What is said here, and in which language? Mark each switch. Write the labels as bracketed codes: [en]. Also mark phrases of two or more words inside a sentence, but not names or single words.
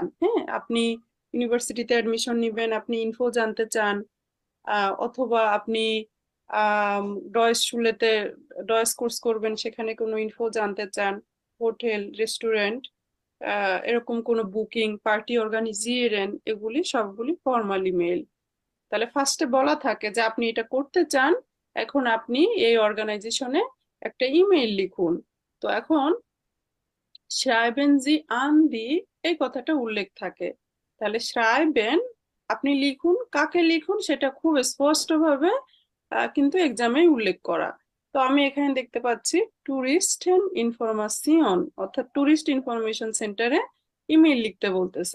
[bn] হ্যাঁ, আপনি ইউনিভার্সিটিতে অ্যাডমিশন নিবেন, আপনি ইনফো জানতে চান, অথবা আপনি ডয়েস স্কুলেতে ডয়েস কোর্স করবেন, সেখানে কোনো ইনফো জানতে চান, হোটেল রেস্টুরেন্ট এরকম কোনো বুকিং, পার্টি অর্গানাইজিয়েরেন, এগুলি সবগুলি ফর্মাল ইমেল। তাহলে ফার্স্টে বলা থাকে যে আপনি এটা করতে চান, এখন আপনি এই অর্গানাইজেশনে একটা ইমেইল লিখুন। তো এখন [de] schreiben Sie an die [bn] এই কথাটা উল্লেখ থাকে। তাহলে schreiben আপনি লিখুন, কাকে লিখুন সেটা খুব স্পষ্টভাবে কিন্তু এক্সামে উল্লেখ করা। তো আমি এখানে দেখতে পাচ্ছি [de] Tourist Information, [bn] অর্থাৎ [de] Tourist Information [bn] সেন্টারে ইমেইল লিখতে বলতেছে।